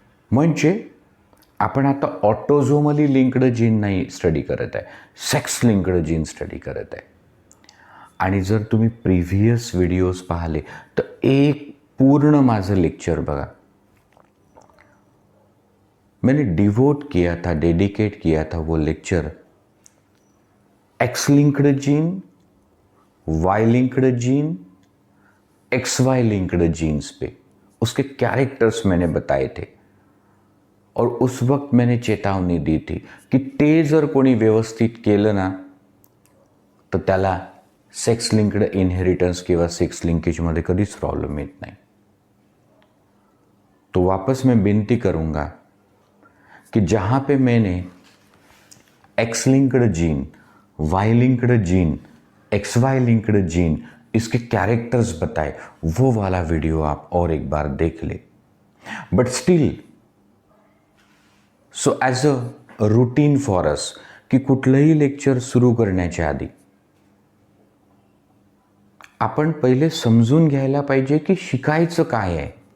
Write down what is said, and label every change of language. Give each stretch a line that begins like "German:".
Marathi: म्हणजे आपण आता ऑटोझोमली लिंक्ड जीन नाही स्टडी करत आहे, सेक्स लिंक्ड जीन स्टडी करत आहे. आणि जर तुम्ही प्रिव्हियस व्हिडिओज पाहिले तर एक पूर्ण माझं लेक्चर बघा.
Hindi: मैंने डिवोट किया था, डेडिकेट किया था वो lecture x linked gene, Y linked gene, x Y linked genes पे. उसके कैरेक्टर्स मैंने बताए थे और उस वक्त मैंने चेतावनी दी थी की
Marathi: ते जर कोणी व्यवस्थित केलं ना तर त्याला सेक्स लिंक्ड इनहेरिटन्स किंवा सेक्स लिंकेजमध्ये कधीच प्रॉब्लेम येत नाही.
Hindi: तो वापस मैं विनती करूँगा कि जहाँ पे मैंने x linked gene, Y linked gene, x Y linked gene इसके कैरेक्टर्स बताए वो वाला वीडियो आप और एक बार देख ले.
English: but still so as a routine for us
Marathi: की कुठलंही लेक्चर सुरू करण्याच्या आधी आपण पहिले समजून घ्यायला पाहिजे की शिकायचं काय आहे.